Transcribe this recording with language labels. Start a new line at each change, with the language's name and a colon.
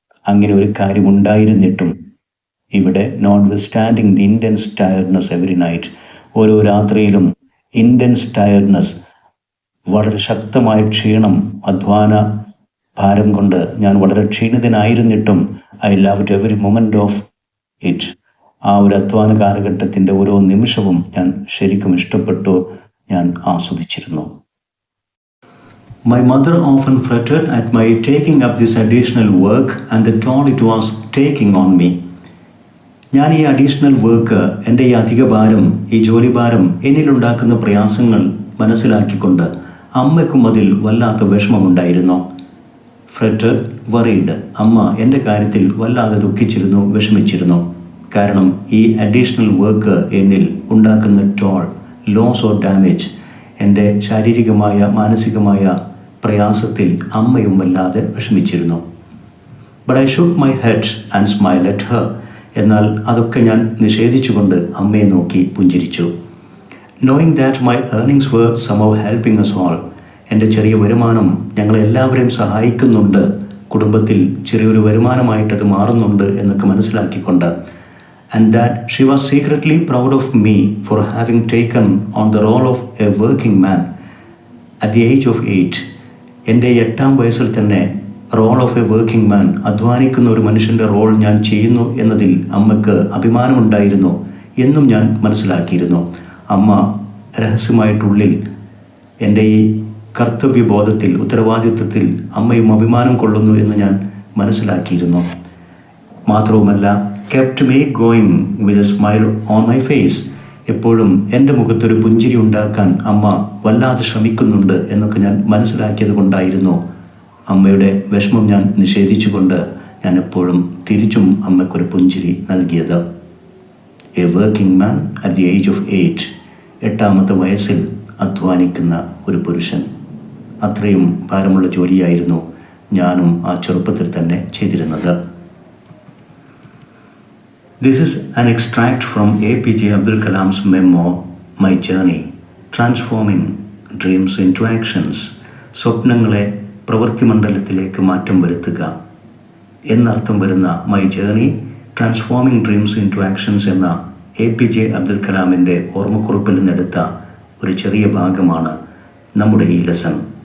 Malayalam: അങ്ങനെ ഒരു കാര്യമുണ്ടായിരുന്നിട്ടും ഇവിടെ
English: notwithstanding the intense tiredness every night,
Malayalam: ഓരോ രാത്രിയിലും
English: intense tiredness,
Malayalam: വളരെ ശക്തമായ ക്ഷീണം, അധ്വാന ഭാരം കൊണ്ട് ഞാൻ വളരെ ക്ഷീണിതനായിരുന്നിട്ടും
English: I loved every moment of it.
Malayalam: ആ ഒരു അധ്വാന കാലഘട്ടത്തിൻ്റെ ഓരോ നിമിഷവും ഞാൻ ശരിക്കും ഇഷ്ടപ്പെട്ടു, ഞാൻ ആസ്വദിച്ചിരുന്നു.
English: My mother often fretted at my taking up this additional work and the toll it was taking on me.
Malayalam: ഞാൻ ഈ അഡീഷണൽ വർക്ക്, എൻ്റെ ഈ അധിക ഭാരം, ഈ ജോലി ഭാരം എന്നിലുണ്ടാക്കുന്ന പ്രയാസങ്ങൾ മനസ്സിലാക്കിക്കൊണ്ട് അമ്മയ്ക്കും അതിൽ വല്ലാത്ത വിഷമമുണ്ടായിരുന്നു. ഫ്രെറ്റഡ്, വറീഡ്, അമ്മ എൻ്റെ കാര്യത്തിൽ വല്ലാതെ ദുഃഖിച്ചിരുന്നു, വിഷമിച്ചിരുന്നു. കാരണം ഈ അഡീഷണൽ വർക്ക് എന്നിൽ ഉണ്ടാക്കുന്ന ടോൾ,
English: loss or damage,
Malayalam: എൻ്റെ ശാരീരികമായ മാനസികമായ പ്രയാസത്തിൽ അമ്മയും വല്ലാതെ വിഷമിച്ചിരുന്നു.
English: But I shook my head and smile at her.
Malayalam: എന്നാൽ അതൊക്കെ ഞാൻ നിഷേധിച്ചുകൊണ്ട് അമ്മയെ നോക്കി പുഞ്ചിരിച്ചു.
English: Knowing that my earnings were somehow helping us all.
Malayalam: എൻ്റെ ചെറിയ വരുമാനം ഞങ്ങളെല്ലാവരെയും സഹായിക്കുന്നുണ്ട്, കുടുംബത്തിൽ ചെറിയൊരു വരുമാനമായിട്ടത് മാറുന്നുണ്ട് എന്നൊക്കെ മനസ്സിലാക്കിക്കൊണ്ട്,
English: and that she was secretly proud of me for having taken on the role of a working man at the age of 8.
Malayalam: എൻ്റെ 8-ാം വയസ്സിൽ തന്നെ
English: role of a working man,
Malayalam: അധ്വാനിക്കുന്ന ഒരു മനുഷ്യൻ്റെ റോൾ ഞാൻ ചെയ്യുന്നു എന്നതിൽ അമ്മയ്ക്ക് അഭിമാനമുണ്ടായിരുന്നു എന്നും ഞാൻ മനസ്സിലാക്കിയിരുന്നു. അമ്മ രഹസ്യമായിട്ടുള്ളിൽ എൻ്റെ ഈ കർത്തവ്യബോധത്തിൽ, ഉത്തരവാദിത്വത്തിൽ അമ്മയും അഭിമാനം കൊള്ളുന്നു എന്ന് ഞാൻ മനസ്സിലാക്കിയിരുന്നു. മാത്രവുമല്ല,
English: kept me going with a smile on my face.
Malayalam: എപ്പോഴും എൻ്റെ മുഖത്തൊരു പുഞ്ചിരി ഉണ്ടാക്കാൻ അമ്മ വല്ലാതെ ശ്രമിക്കുന്നുണ്ട് എന്നൊക്കെ ഞാൻ മനസ്സിലാക്കിയത് കൊണ്ടായിരുന്നു അമ്മയുടെ വിഷമം ഞാൻ നിഷേധിച്ചുകൊണ്ട് ഞാൻ എപ്പോഴും തിരിച്ചും അമ്മയ്ക്കൊരു പുഞ്ചിരി നൽകിയത്.
English: a working man at the age of 8,
Malayalam: 8-ാമത്തെ വയസ്സിൽ അധ്വാനിക്കുന്ന ഒരു പുരുഷൻ. അത്രയും ഭാരമുള്ള ജോലിയായിരുന്നു ഞാനും ആ ചെറുപ്പത്തിൽ തന്നെ ചെയ്തിരുന്നത്.
English: This is an extract from APJ Abdul Kalam's memoir, My Journey, Transforming Dreams into Actions.
Malayalam: സ്വപ്നങ്ങളെ പ്രവൃത്തിമണ്ഡലത്തിലേക്ക് മാറ്റം വരുത്തുക എന്നർത്ഥം വരുന്ന my journey transforming dreams in to actions എന്ന APJ അബ്ദുൽ കലാമിൻ്റെ ഓർമ്മക്കുറിപ്പിൽ നിന്നെടുത്ത ഒരു ചെറിയ ഭാഗമാണ് നമ്മുടെ ഈ ലെസൺ.